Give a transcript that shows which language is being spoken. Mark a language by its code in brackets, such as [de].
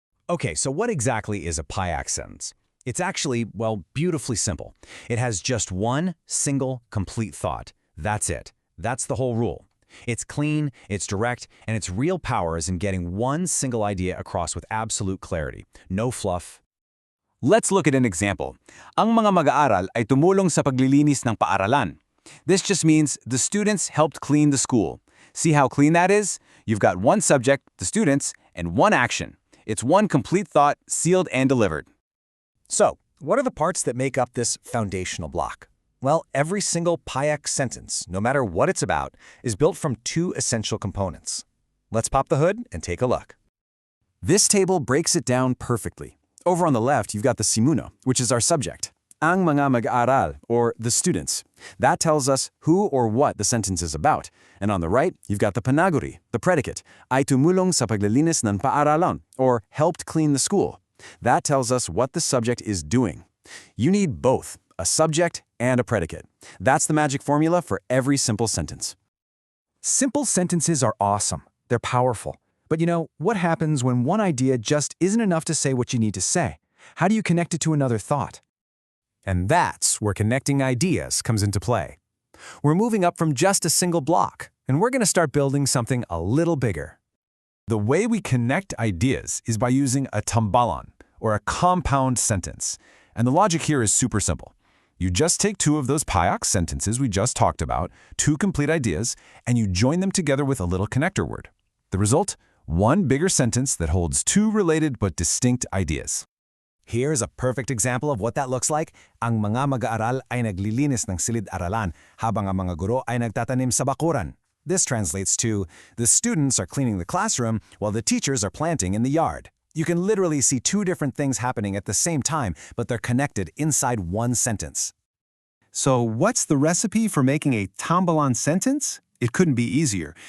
[en] Okay, so what exactly is a Payak sentence? It's actually, well, beautifully simple. It has just one single, complete thought. That's it. That's the whole rule. It's clean, it's direct, and its real power is in getting one single idea across with absolute clarity. No fluff. Let's look at an example. [tl] Ang mga mag-aaral ay tumulong sa paglilinis ng paaralan. [en] This just means the students helped clean the school. See how clean that is? You've got one subject, the students, and one action. It's one complete thought, sealed and delivered. So, what are the parts that make up this foundational block? Well, every single Payak sentence, no matter what it's about, is built from two essential components. Let's pop the hood and take a look. This table breaks it down perfectly. Over on the left, you've got the simuno, which is our subject. [tl] Ang mga mag-aaral, [en] or the students. That tells us who or what the sentence is about. And on the right, you've got the panaguri, the predicate. [tl] Ay tumulong sa paglilinis ng paaralan, [en] or helped clean the school. That tells us what the subject is doing. You need both, a subject and a predicate. That's the magic formula for every simple sentence. Simple sentences are awesome. They're powerful. But what happens when one idea just isn't enough to say what you need to say? How do you connect it to another thought? And that's where connecting ideas comes into play. We're moving up from just a single block, and we're going to start building something a little bigger. The way we connect ideas is by using a tambalan, or a compound sentence. And the logic here is super simple. You just take two of those Payak sentences we just talked about, two complete ideas, and you join them together with a little connector word. The result? One bigger sentence that holds two related but distinct ideas. Here's a perfect example of what that looks like. [tl] Ang mga mag-aaral ay naglilinis ng silid-aralan habang ang mga guro ay nagtatanim sa bakuran. [en] This translates to, the students are cleaning the classroom while the teachers are planting in the yard. You can literally see two different things happening at the same time, but they're connected inside one sentence. So what's the recipe for making a tambalan sentence? It couldn't be easier.